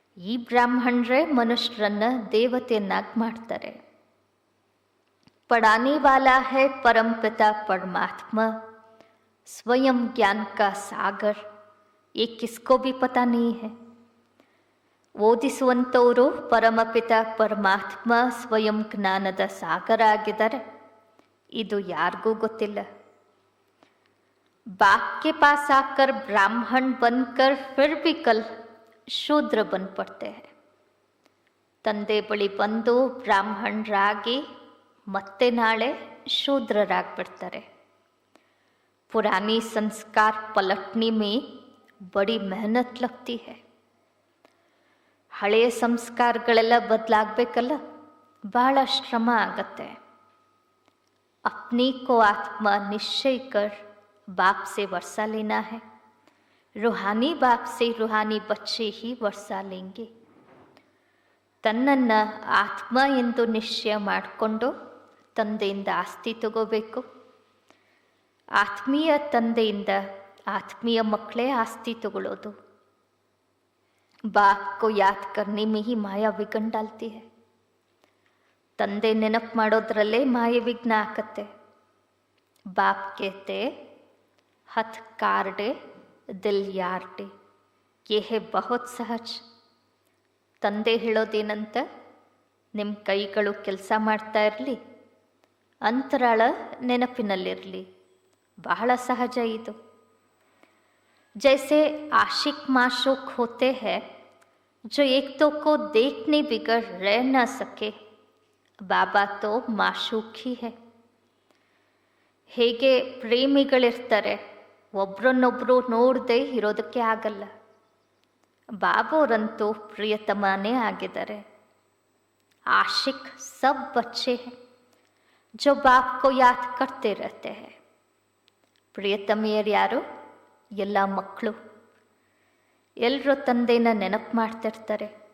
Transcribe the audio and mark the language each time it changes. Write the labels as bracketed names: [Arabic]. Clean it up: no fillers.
[Kannada] ಈ ಬ್ರಾಹ್ಮಣರೇ ಮನುಷ್ಯರನ್ನ ದೇವತೆಯನ್ನಾಗಿ ಮಾಡ್ತಾರೆ. [Hindi] पढ़ाने वाला है परमपिता परमात्मा, स्वयं ज्ञान का सागर. ये किसको भी पता नहीं है. [Kannada] ಓದಿಸುವಂಥವರು ಪರಮಪಿತ ಪರಮಾತ್ಮ ಸ್ವಯಂ ಜ್ಞಾನದ ಸಾಗರ ಆಗಿದ್ದಾರೆ. ಇದು ಯಾರಿಗೂ ಗೊತ್ತಿಲ್ಲ. [Hindi] बाप के पास आकर ब्राह्मण बनकर फिर भी कल शूद्र बन पड़ते हैं. [Kannada] ತಂದೆ ಬಳಿ ಬಂದು ಬ್ರಾಹ್ಮಣರಾಗಿ ಮತ್ತೆ ನಾಳೆ ಶೂದ್ರರಾಗ್ಬಿಡ್ತಾರೆ. [Hindi] पुरानी संस्कार पलटने में बड़ी मेहनत लगती है. [Kannada] ಹಳೆಯ ಸಂಸ್ಕಾರಗಳೆಲ್ಲ ಬದಲಾಗಬೇಕಲ್ಲ, ಬಹಳ ಶ್ರಮ ಆಗತ್ತೆ. [Hindi] अपनी को आत्मा निश्चय कर बाप से वर्षा लेना है. रूहानी बाप से रूहानी बच्चे ही वर्षा लेंगे. [Kannada] ತನ್ನನ್ನು ಆತ್ಮ ಎಂದು ನಿಶ್ಚಯ ಮಾಡಿಕೊಂಡು ತಂದೆಯಿಂದ ಆಸ್ತಿ ತಗೋಬೇಕು. ಆತ್ಮೀಯ ತಂದೆಯಿಂದ ಆತ್ಮೀಯ ಮಕ್ಕಳೇ ಆಸ್ತಿ ತಗೊಳ್ಳೋದು. [Hindi] बाप को याद करने में ही माया विघ्न डालती है. [Kannada] ತಂದೆ ನೆನಪು ಮಾಡೋದ್ರಲ್ಲೇ ಮಾಯೆ ವಿಘ್ನ ಆಕತ್ತೆ. [Hindi] बाप कहते हथ कार्डे दिल यार्डे, ये है बहुत सहज. [Kannada] ತಂದೆ ಹೇಳೋದೇನಂತ, ನಿಮ್ಮ ಕೈಗಳು ಕೆಲಸ ಮಾಡ್ತಾ ಇರಲಿ, ಅಂತರಾಳ ನೆನಪಿನಲ್ಲಿರಲಿ. ಬಹಳ ಸಹಜ ಇದು. [Hindi] जैसे आशिक माशूक होते हैं जो एक तो को देखने बिगड़ रह न सके, बाबा तो माशूक ही है. [Kannada] ಹೇಗೆ ಪ್ರೇಮಿಗಳಿರ್ತಾರೆ, ಒಬ್ರನ್ನೊಬ್ರು ನೋಡದೆ ಇರೋದಕ್ಕೆ ಆಗಲ್ಲ. ಬಾಬೋರಂತೂ ಪ್ರಿಯತಮನೇ ಆಗಿದ್ದಾರೆ. [Hindi] आशिक सब बच्चे हैं जो बाप को याद करते रहते हैं. [Kannada] ಪ್ರಿಯತಮೆಯರು ಯಾರು? ಎಲ್ಲ ಮಕ್ಕಳು. ಎಲ್ಲರೂ ತಂದೆನ ನೆನಪು ಮಾಡ್ತಿರ್ತಾರೆ.